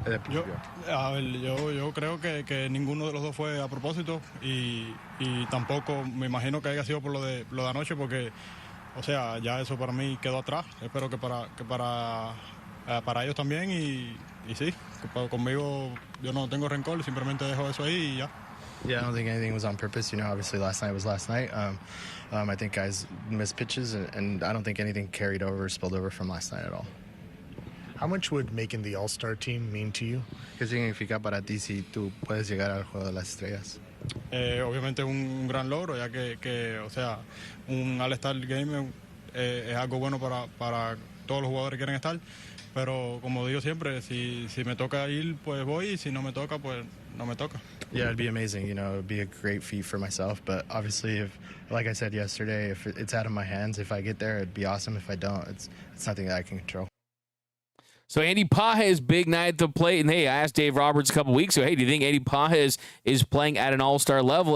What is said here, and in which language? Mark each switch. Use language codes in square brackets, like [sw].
[es] Yo creo que ninguno de los dos fue a propósito y tampoco me imagino que haya sido por lo de anoche porque, ya eso para mí quedó atrás. Espero que para ellos también y sí, conmigo yo no tengo rencor, simplemente dejo eso ahí y ya. [en] Yeah, I don't think anything was on purpose. Obviously last night was last night. I think guys missed pitches and I don't think anything carried over or spilled over from last night at all. How much would making the All-Star team mean to you? [es] ¿Qué significa para ti si tú puedes llegar al Juego de las Estrellas? Obviamente es un gran logro, ya que un All-Star Game es algo bueno para todos los jugadores que quieren estar, pero como digo siempre, si me toca ir, pues voy, y si no me toca, pues no me toca. [en] Yeah, it'd be amazing. It'd be a great feat for myself, but obviously, like I said yesterday, if it's out of my hands, if I get there, it'd be awesome. If I don't, it's nothing that I can control. So Andy Pages, big night at the plate. And, hey, I asked Dave Roberts a couple weeks ago, hey, do you think Andy Pages is playing at an all-star level?